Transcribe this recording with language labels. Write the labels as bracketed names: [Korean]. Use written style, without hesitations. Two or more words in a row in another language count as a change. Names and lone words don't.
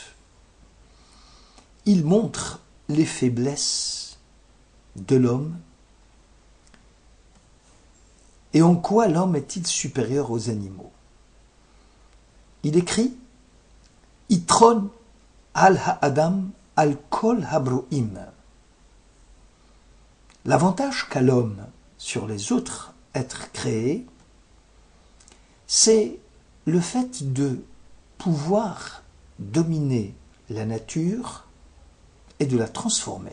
[French] Il montre les faiblesses de l'homme et en quoi l'homme est-il supérieur aux animaux. Il écrit « [Hebrew] יתרון על האדם על כל הברואים [French] » L'avantage qu'a l'homme sur les autres êtres créés, c'est le fait de pouvoir dominer la nature et de la transformer.